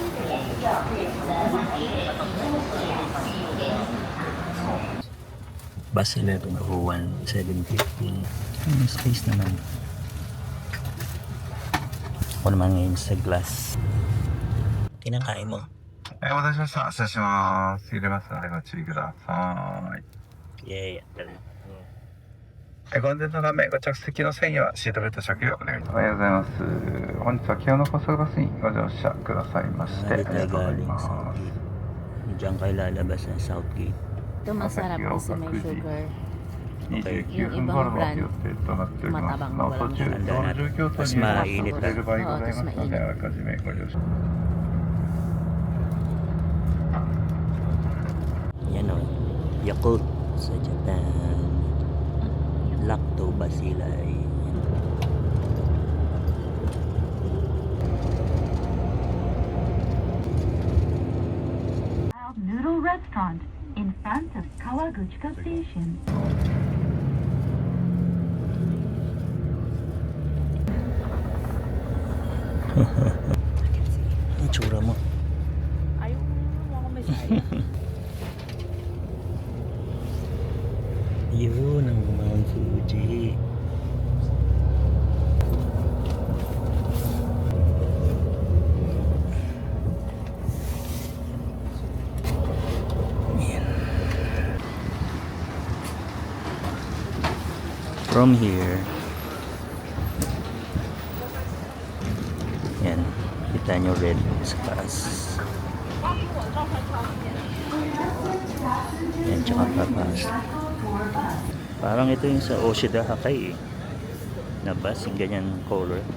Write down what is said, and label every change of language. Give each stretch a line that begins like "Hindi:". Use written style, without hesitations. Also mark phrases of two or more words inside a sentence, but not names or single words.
Filipino: Bus 1101, 750. May space naman. Ako naman ngayon sa glass. Kinakain mo.
Japanese: お待たせしました。失礼します。入れますのでご注意ください。 Yeah. ご安全のためご着席の際にはシートベルト着用お願いします。おはようございます。本日は清野高速バスにご乗車くださいましてありがとうございます。
Filipino: Diyan kayo lalabas ng Southgate. Ito masarap kasi may sugar.
Japanese: 29 分頃の予定となっております。なお途中道路状況等により遅れる場合ございますのであらかじめご了承。
Filipino: Yan o, Yakult. Sa Japan. Lactobacilli.
English: Noodle restaurant in front of Kawaguchiko Station.
Filipino: Ang tsura mo. Ayaw mo ako may sayang. Yun ang Mount Fuji. Yan.
English: From here,
Filipino: yan, kita nyo red sa taas. Yan, tsaka papas. Parang ito yung sa Oshida Hakai eh. Na bus, yung ganyan color.